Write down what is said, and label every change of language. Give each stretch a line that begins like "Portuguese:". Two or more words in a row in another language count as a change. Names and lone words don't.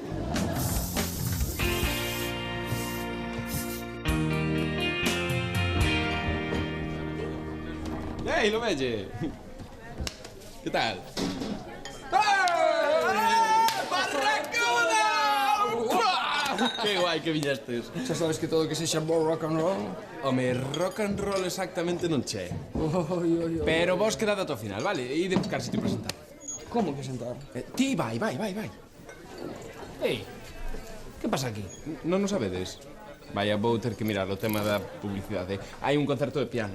Galician: Ei, lo vege! Que tal? ¡Barracuda! Que guai que viñestes. Xa sabes que todo que sexa bo
English: rock and roll.
Galician: Home,
English: rock and roll
Galician: exactamente non che. Pero vos quedad ata o final, vale? E de buscar sitio para sentar. Como que sentar? Ti, vai. Ei, que pasa aquí? Non o sabedes? Vaya, vou ter que mirar o tema da publicidade. Hai un concerto de piano.